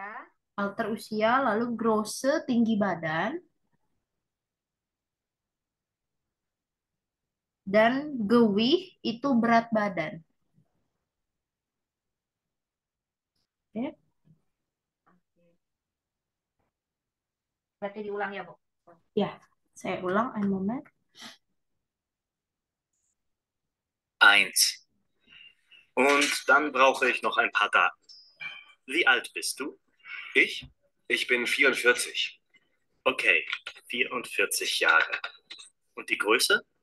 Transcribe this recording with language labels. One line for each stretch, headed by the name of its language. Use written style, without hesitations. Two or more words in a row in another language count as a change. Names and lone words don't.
Indonesian: lalu grosse tinggi badan, dan gewih itu berat badan. Oke. berarti diulang ya, Bu? Ya, saya ulang
German: ein Moment. Eins. Und dann brauche ich noch ein paar Daten. Wie alt bist du? Ich? Ich bin 44. Okay, 44 Jahre. Und die Größe?